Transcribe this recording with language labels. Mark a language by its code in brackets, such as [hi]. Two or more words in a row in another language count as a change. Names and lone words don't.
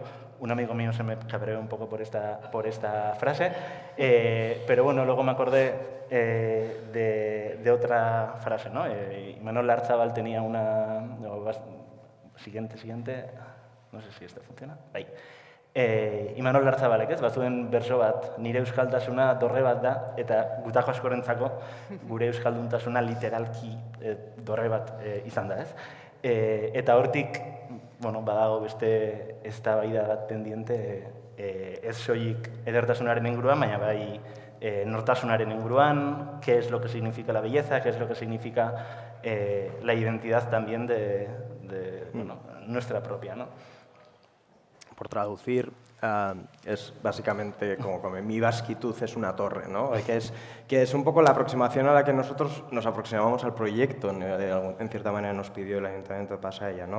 [es] Un amigo mío se me cabreó un poco por esta frase, pero bueno, luego me acordé de otra frase, ¿no? Imanol Larzábal tenía una... No, siguiente, no sé si esta funciona. Ahí. [eu] Imanol Larzábalek, ez? Bazuen berso bat, nire euskaltasuna dorre bat da, eta gutako askorentzako gure euskalduntasuna literalki dorre bat izan da, ez? Eta hortik, bueno, badago beste eztabaida bat pendiente, ez soilik edertasunaren inguruan, baina bai nortasunaren inguruan, [es] qué es lo que significa la belleza, qué es lo que significa la identidad también de bueno, nuestra propia, ¿no? Por traducir, es básicamente como mi vasquitud es una torre, ¿no? Que es un poco la aproximación a la que nosotros nos aproximamos al proyecto, en cierta manera nos pidió el Ayuntamiento de Pasaia, ¿no?